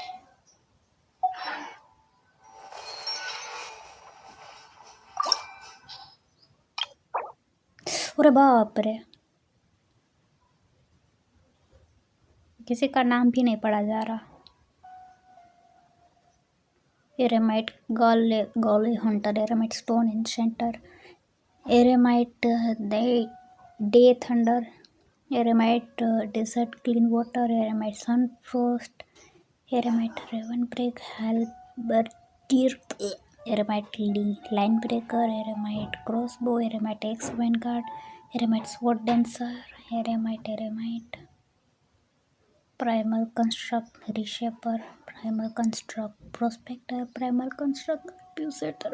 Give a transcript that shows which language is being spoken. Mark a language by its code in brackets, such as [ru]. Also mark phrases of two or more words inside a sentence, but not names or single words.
[hi] अरे बाप रे, किसी का नाम भी नहीं पढ़ा जा रहा। [en] Eremite Gale Hunter, Eremite Stone Enchanter, Eremite Day Thunder, Eremite Desert Clean Water, Eremite Sunfrost, Eremite Raven Break Halberdier, Eremite Line Breaker, Eremite Crossbow, Eremite Axe Vanguard, Eremite Sword Dancer, Eremite Primal Construct Reshaper, Primal Construct Prospector, Primal Construct Abusator.